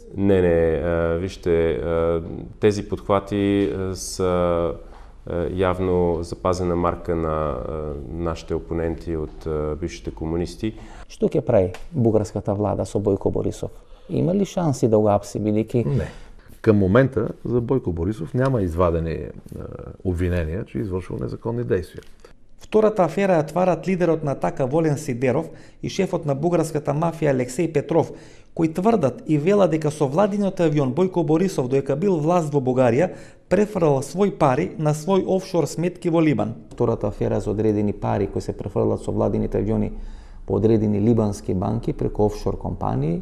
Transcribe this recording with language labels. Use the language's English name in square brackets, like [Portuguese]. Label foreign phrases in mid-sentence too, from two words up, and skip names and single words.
[Bulgarian] Не, вижте, тези подхвати са явно запазена марка на нашите опоненти од бившите комунисти. [Macedonian] Што ќе прави бугарската влада со Бојко Борисов? Има ли шанси да го апси, бидејќи? Не. [Bulgarian] Към момента за Бојко Борисов няма извадени обвинения, че извършил незаконни действия. [Macedonian] Втората афера ја тварат лидерот на Атака Волен Сидеров и шефот на бугарската мафија Алексей Петров, кои тврдат и велат дека со владиниот авион Бојко Борисов додека бил власт во Бугарија префрлал свој пари на свој офшор сметки во Либан. Втората афера за одредени пари кои се префрлат со владините авиони по одредени либански банки преку офшор компании.